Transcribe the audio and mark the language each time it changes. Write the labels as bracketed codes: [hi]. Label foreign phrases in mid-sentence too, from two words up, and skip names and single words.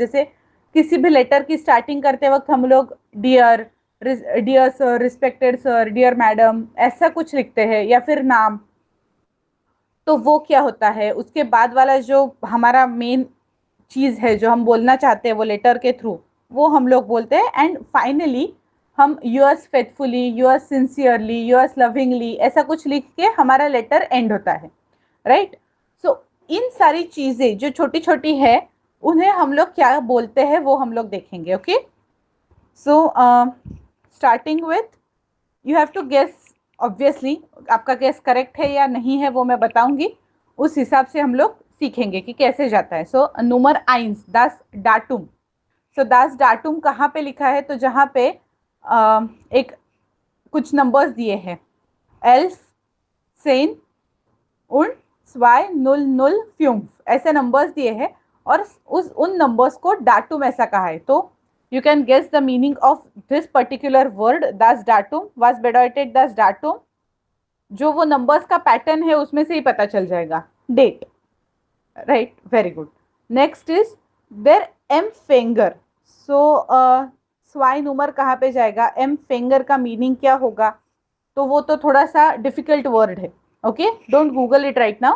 [hi] जैसे किसी भी लेटर की स्टार्टिंग करते वक्त हम लोग [en] dear, dear sir, respected sir, dear madam, [hi] ऐसा कुछ लिखते हैं, या फिर नाम. तो वो क्या होता है, उसके बाद वाला जो हमारा मेन चीज़ है जो हम बोलना चाहते हैं वो लेटर के थ्रू, वो हम लोग बोलते हैं. एंड फाइनली हम [en] yours faithfully, yours sincerely, yours lovingly [hi] ऐसा कुछ लिख के हमारा लेटर एंड होता है, राइट? सो इन सारी चीज़ें जो छोटी छोटी है उन्हें हम लोग क्या बोलते हैं वो हम लोग देखेंगे. [en] okay, so starting with you have to guess. [hi] ऑब्वियसली आपका गेस करेक्ट है या नहीं है वो मैं बताऊंगी, उस हिसाब से हम लोग सीखेंगे कि कैसे जाता है. [en] so number 1, [de] das Datum. [hi] सो [de] das Datum [hi] कहाँ पे लिखा है? तो जहाँ पे एक कुछ नंबर्स दिए हैं, 11, 10 und 205 ऐसे नंबर्स दिए हैं, और उन नंबर्स को डाटूम ऐसा कहा है. [en] you can guess the meaning of this particular word [de] das Datum. was bedeutet das Datum? [hi] जो वो नंबर्स का पैटर्न है उसमें से ही पता चल जाएगा. [en] date, right? very good. next is [de] der Empfänger. [hi] सो [de] zwei Nummer [hi] कहाँ पे जाएगा? Empfänger का मीनिंग क्या होगा? तो वो तो थोड़ा सा [en] difficult word [hi] है. ओके, [en] don't google it right now.